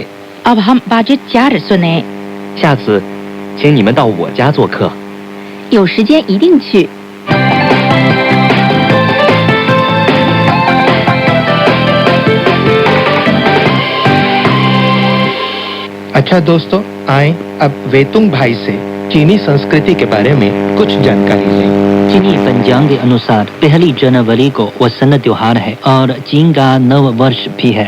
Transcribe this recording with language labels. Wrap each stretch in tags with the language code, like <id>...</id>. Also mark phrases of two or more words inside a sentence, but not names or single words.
<hi>अब हम बातचीत 4 सुने।</hi> <zh>下次，请你们到我家做客。有时间一定去。</zh> <hi>अच्छा दोस्तों, आए अब वेतुंग भाई से चीनी संस्कृति के बारे में कुछ जानकारी लें। चीनी पंचांग के अनुसार 1 जनवरी को वसंत त्योहार है और चीन का नव वर्ष भी है।</hi>